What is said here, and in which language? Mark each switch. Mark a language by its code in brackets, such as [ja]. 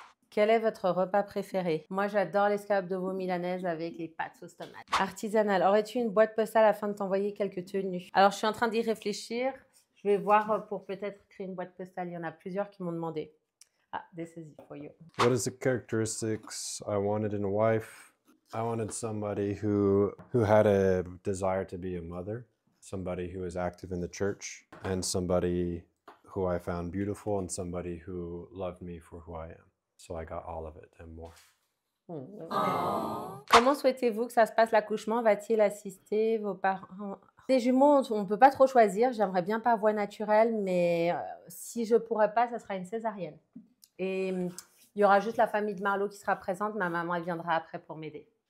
[fr] Quel est votre repas préféré? Moi, j'adore l'escalope de veau milanaise avec les pâtes sauce tomate. Artisanal. Aurais-tu une boîte postale afin de t'envoyer quelques tenues? Alors, je suis en train d'y réfléchir. Je vais voir pour peut-être créer une boîte postale. Il y en a plusieurs qui m'ont demandé. [en] Ah, this is it for you. What is the characteristics I wanted in a wife? I wanted somebody who had a desire to be a mother, somebody who is active in the church, and somebody who I found beautiful, and somebody who loved me for who I am. So I got all of it and more. [fr] Comment souhaitez-vous que ça se passe l'accouchement? Va-t-il assister vos parents? Des jumeaux, on ne peut pas trop choisir. J'aimerais bien par voie naturelle, mais si je ne pourrais pas, ça sera une césarienne. Et il y aura juste la famille de Marlo qui sera présente. Ma maman, elle viendra après pour m'aider.